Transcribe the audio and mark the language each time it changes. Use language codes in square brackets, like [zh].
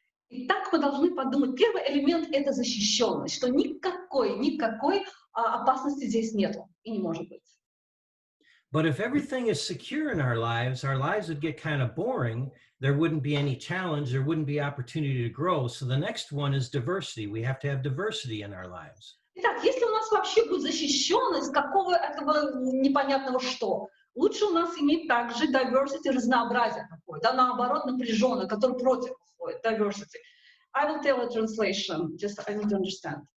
[ru] Итак, мы должны подумать, первый элемент — это защищенность, что никакой опасности здесь нету и не может быть. [en] But if everything is secure in our lives would get kind of boring. There wouldn't be any challenge. There wouldn't be opportunity to grow. So the next one is diversity. We have to have diversity in our lives. [ru] Итак, если у нас вообще будет защищенность какого этого непонятного что, лучше у нас иметь также diversity, разнообразие такое, да, наоборот, напряженное, которое против уходит, diversity. [en] I will tell a translation, just I need to understand.